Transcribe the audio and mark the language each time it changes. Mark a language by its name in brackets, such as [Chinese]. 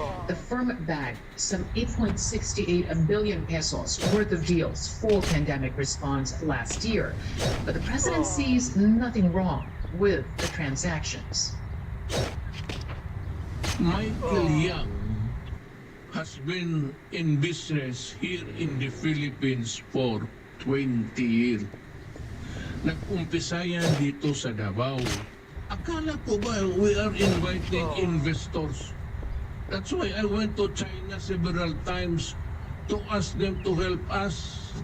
[English] The firm bagged some 8.68 billion pesos worth of deals for pandemic response last year. But the president sees nothing wrong with the transactions. Michael Yang has been in business here in the Philippines for 20 years. [Filipino] Nag-umpisa yan dito sa Davao. Akala ko ba [English] we are inviting investors? That's why I went to China several times to ask them to help us.